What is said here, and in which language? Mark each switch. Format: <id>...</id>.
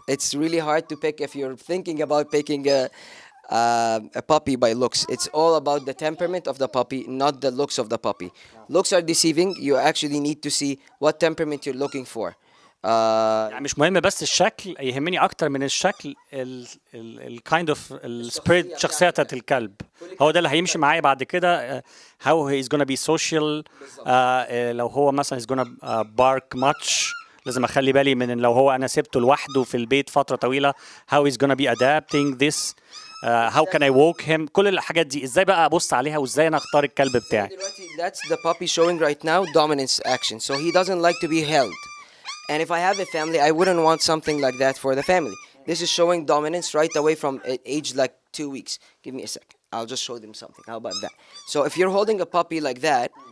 <en>It's really hard to pick if you're thinking about picking a puppy by looks. It's all about the temperament of the puppy, not the looks of the puppy. Looks are deceiving. You actually need to see what temperament you're looking for.</en> <ar>يعني مش مهم بس الشكل، يهمني اكتر من الشكل</ar> <en>الكايند اوف السبيريت،</en> <ar>شخصيه الكلب. هو ده اللي هيمشي معايا بعد كده.</ar> <en>how he is gonna be social.</en> <ar>لو هو مثلا</ar> <en>is gonna bark much،</en> <ar>لازم اخلي بالي من لو هو انا سبته لوحده في البيت فتره طويله،</ar> <en>how he's gonna be adapting this. how can I walk him.</en> <ar>كل الحاجات دي ازاي بقى ابص عليها وازاي انا اختار الكلب بتاعي.</ar> <en>That's the puppy showing right now dominance action. So he doesn't like to be held. And if I have a family, I wouldn't want something like that for the family. This is showing dominance right away from age like 2 weeks. Give me a second. I'll just show them something. How about that? So if you're holding a puppy like that,</en>